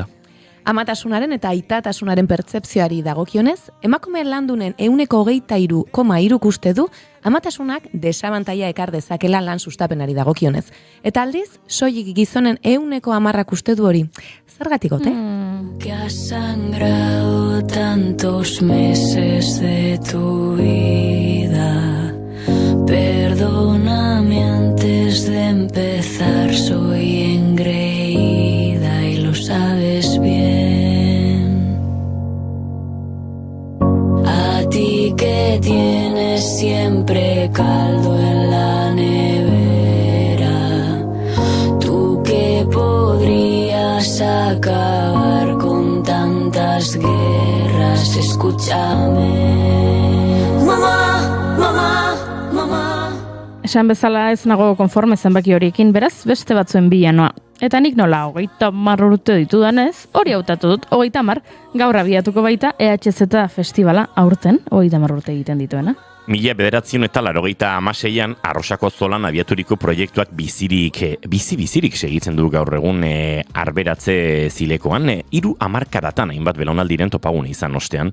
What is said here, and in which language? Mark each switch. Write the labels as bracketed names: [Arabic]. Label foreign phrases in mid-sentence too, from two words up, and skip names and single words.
[Basque] Amatasunaren eta aitatasunaren pertzepzioari dagokionez, emakumeen landunen 23,3 uste du amatasunak desabantaila ekar dezakela lan sustapenari dagokionez. Eta aldiz, soilik gizonen 10% uste du hori. Zergatik ote? [Spanish] Que has sangrado tantos meses de tu vida. Perdóname antes de empezar, soy engreída y lo sabes bien. A ti que tienes siempre caldo en la nevera, tú que podrías acabar con tantas guerras, escúchame. Mamá, mamá, mamá. [Basque] Esan bezala ez nago konforme zenbaki horiekin, beraz beste batzuen bilanoa. Eta nik nola 30 urte ditudanez, hori hautatu dut, 30, gaur abiatuko baita EHZ festivala aurten, 30 urte egiten dituena. 1986an Arrosako Zolan abiaturiko proiektuak bizirik segitzen du gaur egun arberatze zilekoan, 3 hamarkadatan hainbat belaunaldiren topagune izan ostean.